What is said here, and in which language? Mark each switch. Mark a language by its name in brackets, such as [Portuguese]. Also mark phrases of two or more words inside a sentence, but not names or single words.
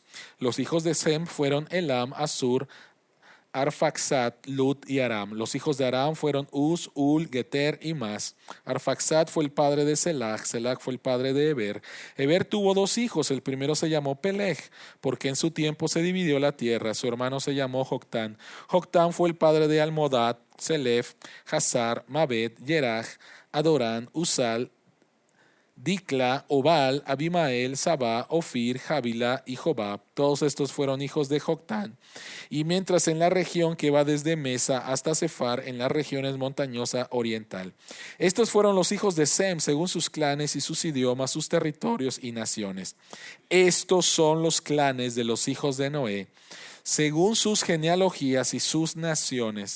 [Spanish] Los hijos de Sem fueron Elam, Asur, Arfaxad, Lut y Aram. Los hijos de Aram fueron Uz, Ul, Geter y Mas. Arfaxad fue el padre de Selag, Selag fue el padre de Eber. Eber tuvo 2 hijos, el primero se llamó Peleg, porque en su tiempo se dividió la tierra. Su hermano se llamó Joctán. Joctán fue el padre de Almodad, Selef, Hazar, Mabed, Yeraj, Adorán, Usal, Dicla, Obal, Abimael, Sabá, Ofir, Jávila y Jobab. Todos estos fueron hijos de Joctán. Y mientras en la región que va desde Mesa hasta Sefar, en las regiones montañosa oriental. Estos fueron los hijos de Sem, según sus clanes y sus idiomas, sus territorios y naciones. Estos son los clanes de los hijos de Noé, según sus genealogías y sus naciones.